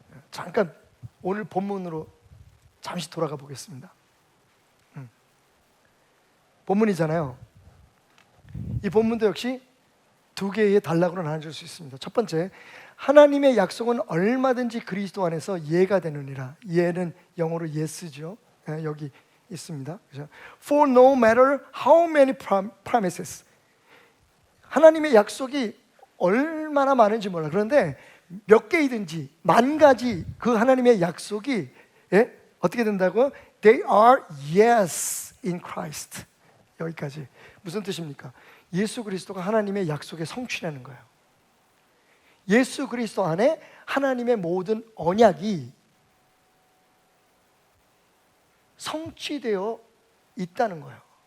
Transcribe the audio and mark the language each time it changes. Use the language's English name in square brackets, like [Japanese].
[Korean] 잠깐 오늘 본문으로 잠시 돌아가 보겠습니다. 본문이잖아요. 이 본문도 역시 두 개의 단락으로 나눠줄 수 있습니다. 첫 번째, 하나님의 약속은 얼마든지 그리스도 안에서 예가 되느니라. 예는 영어로 yes죠. 여기 있습니다. [English] For no matter how many promises. [Korean] 하나님의 약속이 얼마나 많은지 몰라. 그런데 몇 개이든지 만 가지 그 하나님의 약속이 어떻게 된다고요? [English] They are yes in Christ. [Korean] 여기까지. 무슨 뜻입니까? 예수 그리스도가 하나님의 약속의 성취라는 거예요. 예수 그리스도 안에 하나님의 모든 언약이 성취되어 있다는 거예요.